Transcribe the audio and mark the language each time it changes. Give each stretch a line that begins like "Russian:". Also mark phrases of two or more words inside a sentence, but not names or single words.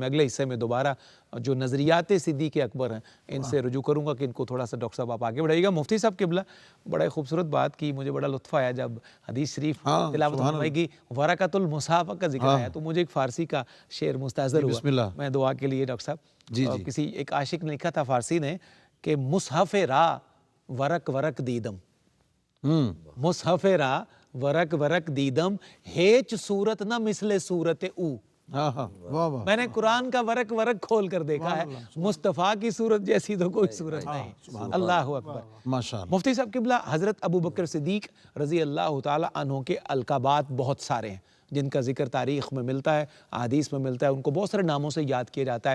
Urdu: میں اگلے حصے میں دوبارہ جو نظریات صدیق اکبر ہیں ان سے رجوع کروں گا کہ ان کو تھوڑا سا ڈاکٹر صاحب آپ آگے بڑھائیے گا۔ مفتی صاحب قبلہ بڑا خوبصورت بات کی، مجھے بڑا لطف آیا جب حدیث شریف تلاوت فرمائی کی
Arabic: ورقۃ المصحف
Urdu: کا ذکر آیا تو مجھے ایک فارسی کا شعر مستحضر ہوا۔
Arabic: بسم اللہ۔
Urdu: میں دعا کے لیے ڈاکٹر صاحب، کسی ایک عاشق نے لکھا تھا فارسی نے کہ
Persian: مصحف را ورق ورق دیدم، مصحف را ورق ورق دیدم، ہیچ صورت نہ مثل صورت او۔
Urdu: میں نے قرآن کا ورق ورق کھول کر دیکھا ہے، مصطفیٰ کی صورت جیسی تو کوئی صورت نہیں۔
Arabic: اللہ اکبر۔
Urdu: ماشاءاللہ۔ مفتی صاحب قبلہ، حضرت ابو بکر صدیق
Arabic: رضی اللہ تعالیٰ عنہ
Urdu: کے القابات بہت سارے ہیں جن کا ذکر تاریخ میں ملتا ہے، احادیث میں ملتا ہے، ان کو بہت سارے ناموں سے یاد کیا جاتا ہے۔